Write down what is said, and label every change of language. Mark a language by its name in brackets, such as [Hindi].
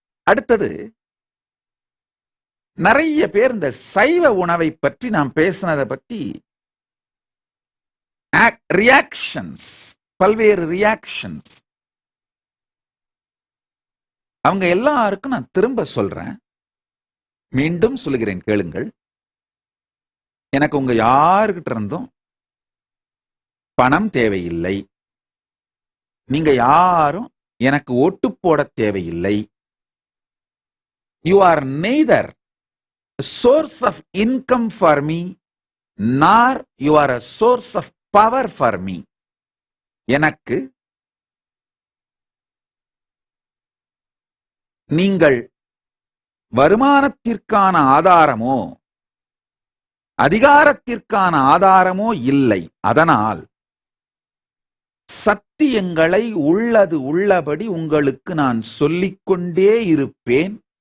[Tamil] அடுத்தது, நிறைய பேர் இந்த சைவ உணவை பற்றி நாம் பேசினதை பற்றி ரியாக்ஷன்ஸ், பல்வேறு ரியாக்ஷன்ஸ், அவங்க எல்லாருக்கும் நான் திரும்ப சொல்றேன், மீண்டும் சொல்லுகிறேன், கேளுங்கள். எனக்கு உங்க யாருக்கிட்ட இருந்தும் பணம் தேவையில்லை. நீங்க யாரும் எனக்கு ஓட்டு போட தேவையில்லை. [English] You are neither a source of income for me, nor you are a source of power for me. [Tamil] எனக்கு நீங்கள் வருமானத்திற்கான ஆதாரமோ அதிகாரத்திற்கான ஆதாரமோ இல்லை. அதனால் சத்தியங்களை உள்ளது உள்ளபடி உங்களுக்கு நான் சொல்லிக்கொண்டே இருப்பேன்.